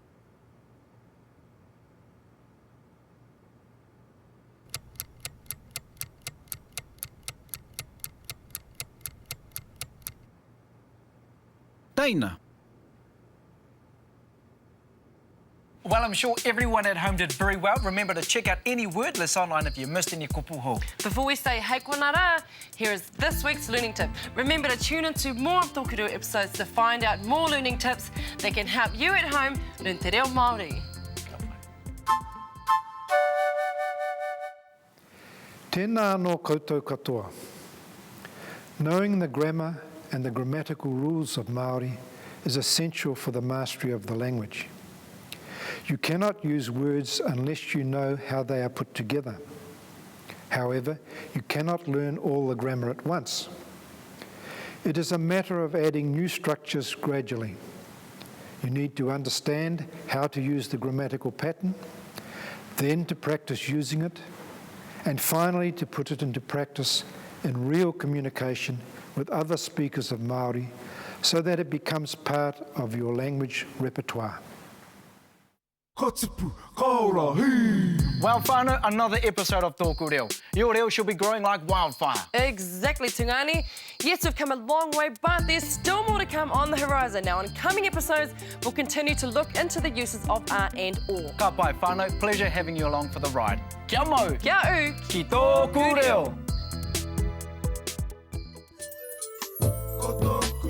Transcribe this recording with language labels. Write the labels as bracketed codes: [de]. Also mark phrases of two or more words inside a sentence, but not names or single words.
[en] Teina. Well, I'm sure everyone at home did very well. Remember to check out any word list online if you missed any kupuho. Before we say [mi] hei kona rā, [en] here is this week's learning tip. Remember to tune into more of TŌKU episodes to find out more learning tips that can help you at home learn [mi] te reo Māori. Tēnā anō koutou katoa. [en] Knowing the grammar and the grammatical rules of Māori is essential for the mastery of the language. You cannot use words unless you know how they are put together. However, you cannot learn all the grammar at once. It is a matter of adding new structures gradually. You need to understand how to use the grammatical pattern, then to practice using it, and finally to put it into practice in real communication with other speakers of Māori so that it becomes part of your language repertoire. [mi] Ka tipu, ka ora, hei! [en] Well, whānau, another episode of Tōku Reo. Your reo should be growing like wildfire. Exactly, Tungani. Yes, we've come a long way, but there's still more to come on the horizon. Now, in coming episodes, we'll continue to look into the uses of art and or. [mi] Ka pai whānau, [en] pleasure having you along for the ride. [mi] Kia mau! Kia u! Ki Tōku Reo! Koto